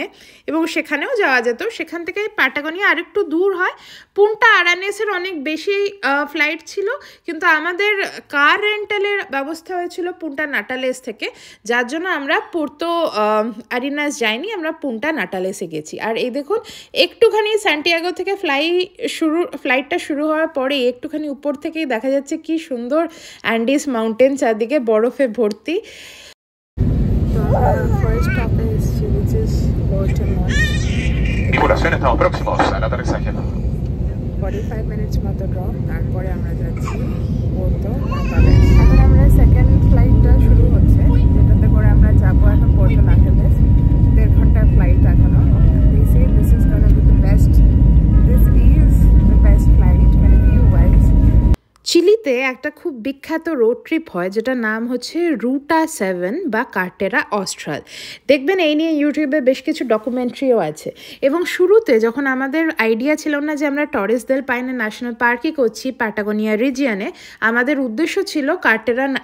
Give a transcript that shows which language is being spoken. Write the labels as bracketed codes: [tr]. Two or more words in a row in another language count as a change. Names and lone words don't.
[bn] এবং সেখানেও যাওয়া যেত সেখান থেকে পাটাগোনিয়া আরেকটু দূর হয় পুন্টা আরানেসের অনেক বেশি ফ্লাইট ছিল কিন্তু আমাদের [en] car rentalের [bn] ব্যবস্থা হয়েছিল পুন্টা নাটালেস থেকে যার জন্য আমরা পুর্তো আরিনাস যাইনি আমরা পুন্টা নাটালেসে গেছি আর এই দেখুন একটুখানি সান্টিয়াগো থেকে ফ্লাইটটা শুরু হওয়ার পরে একটুখানি উপর থেকেই দেখা যাচ্ছে কি সুন্দর অ্যান্ডিস মাউন্টেন চারদিকে বরফে ভর্তি [es] Tripulación, estamos próximos al aterrizaje. [bn] 45 মিনিটস মতো ড্রপ তারপরে আমরা যাচ্ছি পোর্তো নাটালেস এখন আমরা [en] second flightটা [bn] শুরু হচ্ছে যেটাতে করে আমরা যাবো এখন পোর্তো নাটালেস 1.5 ঘন্টার ফ্লাইট এখনো [en] this is gonna be the best this is the best flight [bn] মানে [en] view wise [bn] চিলিতে একটা খুব বিখ্যাত [en] road trip [bn] হয় যেটার নাম হচ্ছে রুটা 7 বা কার্টেরা অস্ট্রাল দেখবেন এই নিয়ে ইউটিউবে বেশ কিছু ডকুমেন্টারিও আছে এবং শুরুতে যখন আমাদের আইডিয়া ছিল না যে আমরা টরেস দেল পাইনে ন্যাশনাল পার্কই করছি পাটাগোনিয়া রিজিয়নে আমাদের উদ্দেশ্য ছিল কার্টেরা